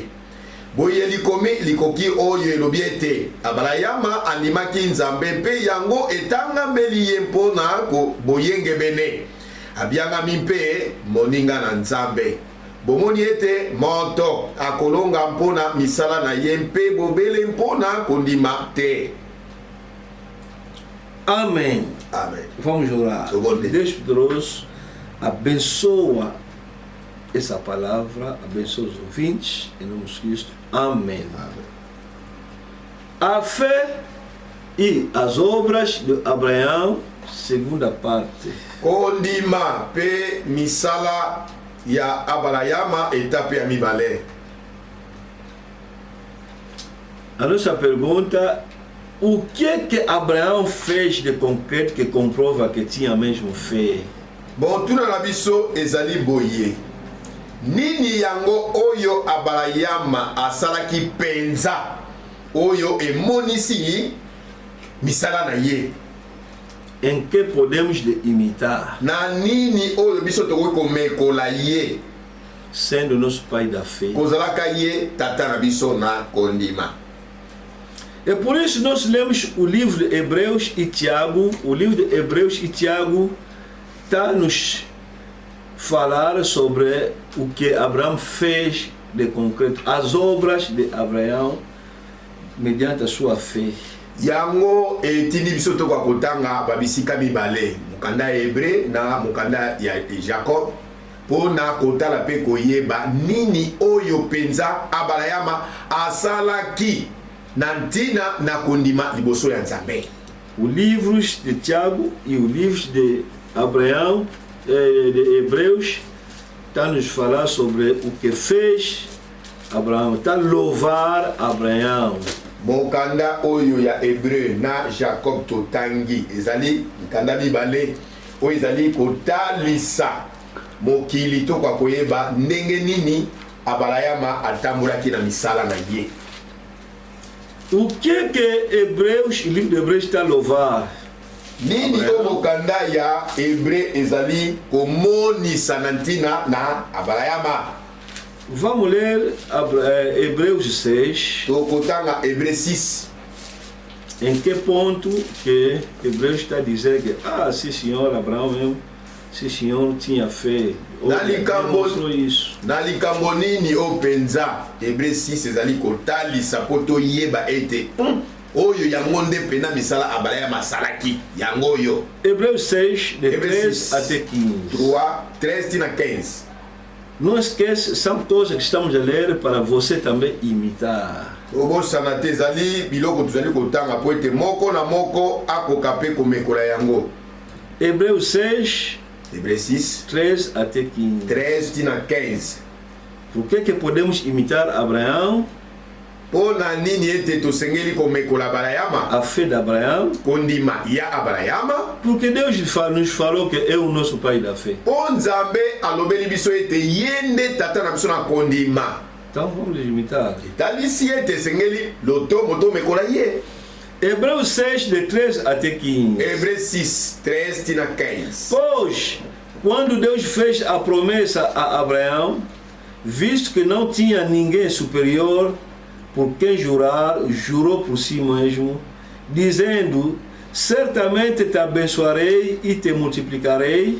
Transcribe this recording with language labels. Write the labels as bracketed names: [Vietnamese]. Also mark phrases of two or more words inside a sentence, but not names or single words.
[Lingala] Boye likomi likoki oyo elobi ete Abrahama andimaki Nzambe mpe yango etangambeli ye mpona boyengebene. Abiangami mpe moninga na Nzambe. Bomoni ete moto akolonga mpona misala na ye mpe bobele mpona kondima te. [Portuguese] Amém. Amém. Vamos orar. Deus poderoso, abençoa essa palavra, abençoa os ouvintes, em nome de Cristo. Amém. Amém. A fé e as obras de Abraão, segunda parte. [Lingala] Kondima pe misala ya Abrahama etape ya mibale. [Portuguese] A nossa pergunta: o que Abraão fez de concreto que comprova que tinha mesmo fé? [Lingala] Bon, tuna na biso ezali boye. Nini yango oyo Abrahama asalaki penza oyo emonisi misala na ye? [Portuguese] Em que podemos de imitar? [Lingala] Na nini oyo biso tokoki komekola ye? [Portuguese] Sendo nosso pai da fé. [Lingala] Kozalaka ye tata na biso na kondima. [Portuguese] É por isso nós lemos o livro de Hebreus e Tiago. O livro de Hebreus e Tiago está nos falar sobre o que Abraão fez de concreto, as obras de Abraão mediante a sua fé. [Lingala] Yango etindi biso tokoka kotanga babisika mibale, mokanda ya Hébreu na mokanda ya Jacob, pona kotala pe koyeba nini oyo penza Abrahama asalaki na ntina na kondima liboso ya Nzambe. [Portuguese] Os livros de Tiago e os livros de Abraão, de Hebreus, está nos falar sobre o que fez Abraão, está louvar Abraão. [Lingala] Mokanda oyo ya Hébreu na Jacob totangi ezali mokanda mibale oyo ezali kotalisa mokili to kwa koyeba ndenge nini Abrahama atambolaki na misala na ye. [Portuguese] O que Hebreus, o livro de Hebreus está a louvar? [Lingala] Nini omokanda ya Hébreu ezali komonisa na ntina na Abrahama. [Portuguese] Vamos ler Hebreus 6. [Lingala] Tokotanga Hébreu 6. [Portuguese] Em que ponto que Hebreus está a dizer que, sim senhor, Abraão mesmo, sim senhor tinha fé. Mostrou isso. [Lingala] Na likambo nini openza Hébreu 6 ezali kotalisa po toyeba ete oyo yango nde pena misala Abrahama asalaki yango oyo. [Portuguese] Hebreus 6 de [Lingala] Hébreu [Portuguese] 13 até 15. [Lingala] 13 na 15. [Portuguese] Não esqueça, são coisas que estamos a ler para você também imitar. [Lingala] Obosana te ezali biloko tozali kotanga po ete moko na moko akoka pe komekola yango. [Portuguese] Hebreus 6 [Lingala] Hébreu 6 [Portuguese] 13 até 15. [Lingala] 13 na 15. [Portuguese] Por que podemos imitar Abraão? [Lingala] Po na nini ete tosengeli komekola Abrahama? [Portuguese] A fé de Abraão. [Lingala] Kondima ya Abrahama. [Portuguese] Porque Deus nos falou que é o nosso pai da fé. [Lingala] Po Nzambe alobeli biso ete yende tata na biso na kondima. [Portuguese] Então vamos imitar. [Lingala] Talisi ete sengeli loto moto mekola ye. [Portuguese] Hebreus 6 de 13 até 15. [Lingala] Hébreu 6 13 na 15. [Portuguese] Pois, quando Deus fez a promessa a Abraão, visto que não tinha ninguém superior por quem jurar, jurou por si mesmo, dizendo: certamente te abençoarei e te multiplicarei.